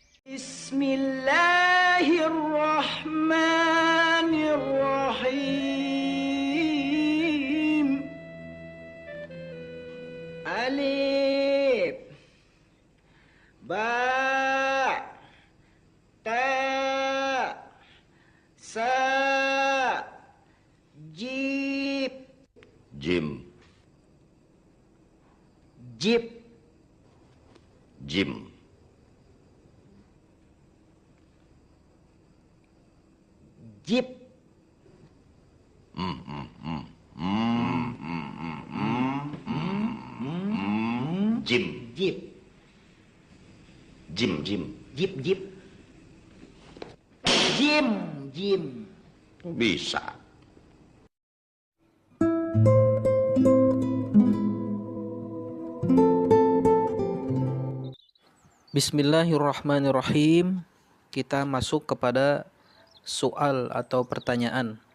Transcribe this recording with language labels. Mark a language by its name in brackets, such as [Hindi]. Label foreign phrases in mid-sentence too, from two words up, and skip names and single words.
[Arabic] بسم الله الرحمن الرحيم. ألف، باء، تاء، ثاء، جيم, Jim, jib, Jim, jib, Jim, jib, Jim, Jim. جيم، جيم، جيم، جيم. [Indonesian] Bisa. [Arabic] بسم الله الرحمن الرحيم. [Indonesian] Kita masuk kepada soal atau pertanyaan.